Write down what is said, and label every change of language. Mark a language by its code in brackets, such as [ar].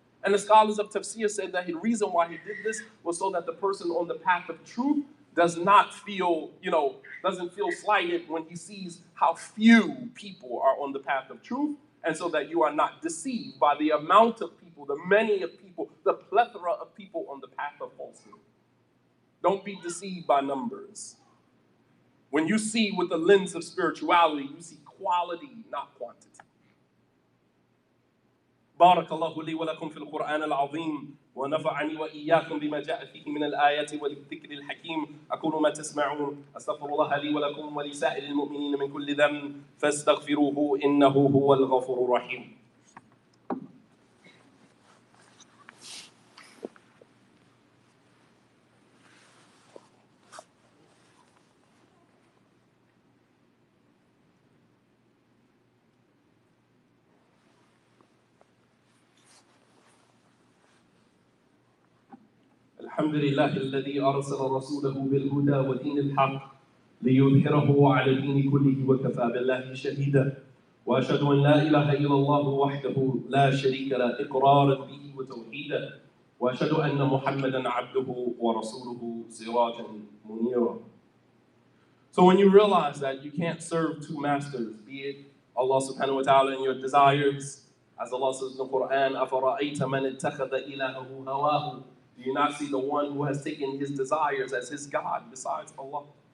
[en] And the scholars of tafsir said that the reason why he did this was so that the person on the path of truth doesn't feel slighted when he sees how few people are on the path of truth, and so that you are not deceived by the amount of people, the many of people, the plethora of people on the path of falsehood. Don't be deceived by numbers. When you see with the lens of spirituality, you see quality, not quantity. [ar] بارك الله لي ولكم في القرآن العظيم ونفعني وإياكم بما جاء فيه من الآيات والذكر الحكيم أقول ما تسمعون أستغفر الله لي ولكم ولسائر المؤمنين من كل ذنب فاستغفروه إنه هو الغفور الرحيم. الحمد لله الذي أرسل رسوله بالهدى ودين الحق ليظهره على الدين كله وكفى بالله شهيدا وأشهد أن لا إله إلا الله وحده لا شريك له إقرارا به وتوحيدا وأشهد أن محمدا عبده ورسوله سراجا منيرا. [en] So when you realize that you can't serve two masters, be it Allah subhanahu wa ta'ala and your desires, as Allah says in the Quran, [ar] أَفَرَأَيْتَ مَنِ اتَّخَذَ إِلَهَهُ هَوَاهُ. [en] Do you not see the one who has taken his desires as his God besides Allah?